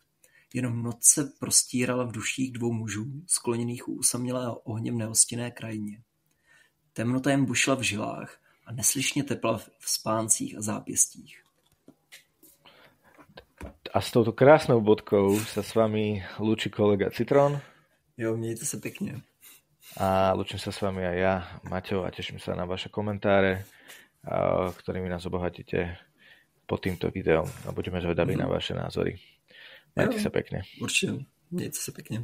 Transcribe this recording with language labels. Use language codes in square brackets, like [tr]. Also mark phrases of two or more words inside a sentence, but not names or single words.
[cs] Jenom noc se prostírala v duších dvou mužů, skloněných u osamělého ohněm nehostinné krajině. Temnota jim bušila v žilách a neslyšně tepla v spáncích a zápěstích. [sk] A s touto krásnou bodkou sa s vami lúči kolega Citron. [cs] Jo, mějte se pěkně. [sk] A lúčim sa s vami aj ja, Maťo, a teším sa na vaše komentáre, ktorými nás obohatíte pod týmto videom a budeme zvedaví na vaše názory. Majte sa pekne. [cs] Určitě, mějte se pekně.